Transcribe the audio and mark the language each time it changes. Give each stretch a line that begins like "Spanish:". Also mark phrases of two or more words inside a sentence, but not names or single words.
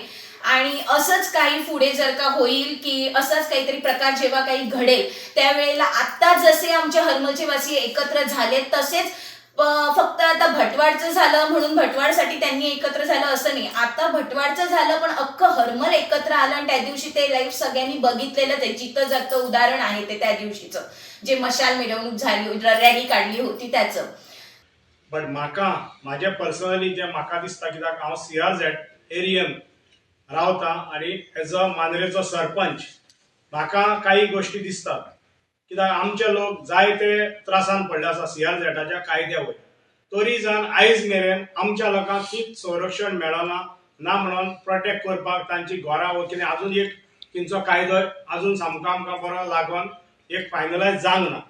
Marathi: आणि असंच काही पुढे जर का होईल की असाच काहीतरी प्रकार जेव्हा काही घडेल त्यावेळेला आता जसे आमच्या हरमलचे वासी एकत्र झाले तसेच फक्त आता भटवाडचं झालं म्हणून भटवाडसाठी त्यांनी एकत्र झालं असं नाही. आता भटवाडचं झालं पण अख्खं हरमल एकत्र आलं आणि त्या दिवशी ते लाईव्ह सगळ्यांनी बघितलेलं ते जिथं जागतं उदाहरण आहे ते त्या दिवशीचं जे मशाल मिरवणूक झाली रॅली काढली होती त्याचं.
Konkani: बट माझ्या पर्सनली जे म्हाका दिसता कित्याक हांव CRZ एरियन रावता आणि
English: as a
Konkani: मांद्रेचो सरपंच म्हाका काही गोष्टी दिसतात कित्याक आमचे लोक जायते त्रासान पडले आसा CRZच्या कायद्या वयर. तरी जावन आयज मेरेन आमच्या लोकांक तीच संरक्षण मेळना ना म्हणून प्रोटेक्ट करपाक तांची घरां व कितें अजून एक तेंचो कायदो अजून सामको आमकां बरो लागून एक फायनलायज जावंक ना.